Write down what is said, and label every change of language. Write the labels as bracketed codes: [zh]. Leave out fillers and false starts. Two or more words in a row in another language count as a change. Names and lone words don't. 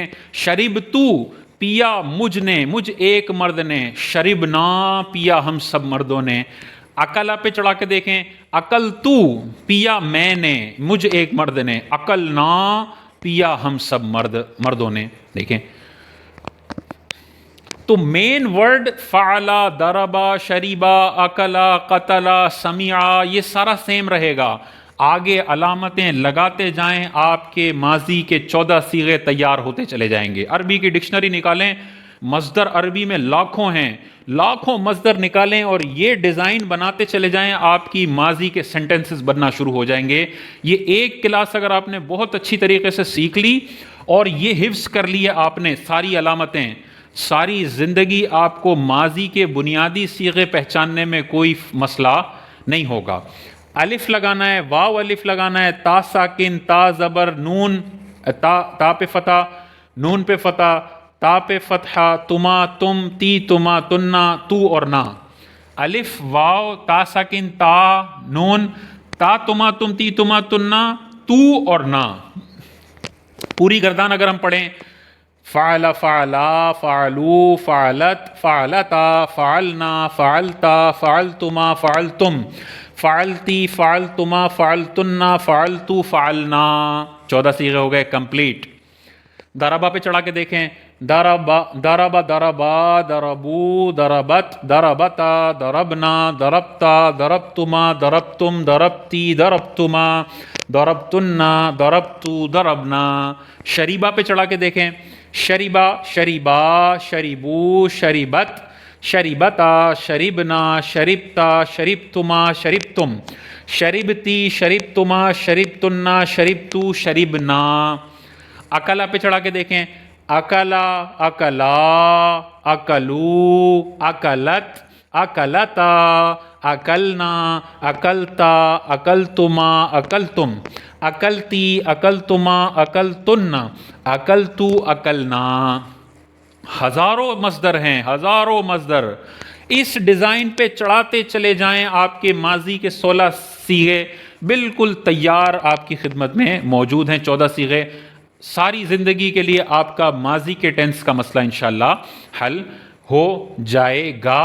[ur] شربتو پیا مجھ نے، مجھ ایک مرد نے، شربنا پیا ہم سب مردوں نے. اکلا پہ چڑھا کے دیکھیں. اکلتو پیا میں نے، مجھ ایک مرد نے، اکلنا پیا ہم سب مردوں نے. دیکھیں تو [en] main word [ur] فعلا، ضربا، شریبا، اکلا، قتلا، سمعا یہ سارا سیم رہے گا. آگے علامتیں لگاتے جائیں، آپ کے ماضی کے 14 صیغے تیار ہوتے چلے جائیں گے. عربی کی ڈکشنری نکالیں، مصدر عربی میں لاکھوں ہیں، لاکھوں مصدر نکالیں اور یہ ڈیزائن بناتے چلے جائیں، آپ کی ماضی کے سینٹنسز بننا شروع ہو جائیں گے. یہ ایک کلاس اگر آپ نے بہت اچھی طریقے سے سیکھ لی اور یہ حفظ کر لیا آپ نے ساری علامتیں، ساری زندگی آپ کو ماضی کے بنیادی صیغے پہچاننے میں کوئی مسئلہ نہیں ہوگا. الف لگانا ہے، واو الف لگانا ہے، تا ساکن، تا زبر، نون، تا پہ فتح، نون پہ فتح، تا پہ فتحہ، تما تم، تی تما تننا، تو اور نا. الف واو تا ساکن تا نون، تا تما تم تی تما تننا، تو اور نا. پوری گردان اگر ہم پڑھیں، [ar] فعل فعلا فعلو فعلت فعلتا فعلنا فعلتا فعلتما فعلتم فعلتی فعلتما فعلتنا فعلتو فعلنا. [ur] 14 صیغے ہو گئے کمپلیٹ. ضربہ پہ چڑھا کے دیکھیں. [ar] ضربا ضربا ضربا ضربو ضربت ضربتا ضربنا ضربتا ضربتما ضربتم ضربتی ضربتما ضربتنا ضربتو ضربنا. [ur] شریبہ پہ چڑھا کے دیکھیں. [ar] شریبا شریبا شریبو شریبت شریبتا شریبنا شریبتا شریبتما شریبتم شریبتی شریبتما شریبتنا شریبتو شریبنا. [ur] اکلا پہ چڑھا کے دیکھیں. [ar] اکلا اکلا اکلو اکلت اکلتا اکلنا اکلتا اکلتما اکلتم اکلتی اکلتما اکلتن اکلتو اکلنا. [ur] ہزاروں مصدر ہیں، ہزاروں مصدر. اس ڈیزائن پہ چڑھاتے چلے جائیں، آپ کے ماضی کے 16 صیغے بالکل تیار آپ کی خدمت میں موجود ہیں. 14 صیغے ساری زندگی کے لیے آپ کا ماضی کے ٹینس کا مسئلہ [ar] انشاءاللہ [ur] حل ہو جائے گا.